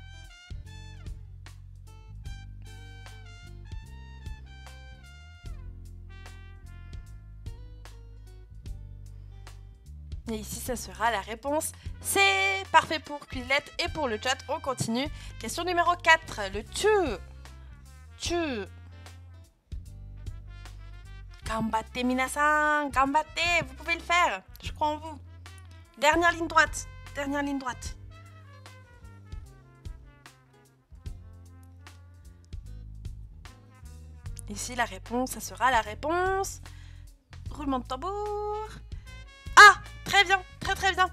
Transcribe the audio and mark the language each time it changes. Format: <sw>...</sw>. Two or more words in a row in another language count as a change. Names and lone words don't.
<fr>Et ici, ça sera la réponse C. Parfait pour Quizlet et pour le chat. On continue. Question numéro 4. Le tu.</fr> <ja>頑張って、皆さん.</ja> <fr>Gambatte. Vous pouvez le faire. Je crois en vous. Dernière ligne droite. Dernière ligne droite. Ici, la réponse, ça sera la réponse. Roulement de tambour. Ah, très bien, très bien.</fr>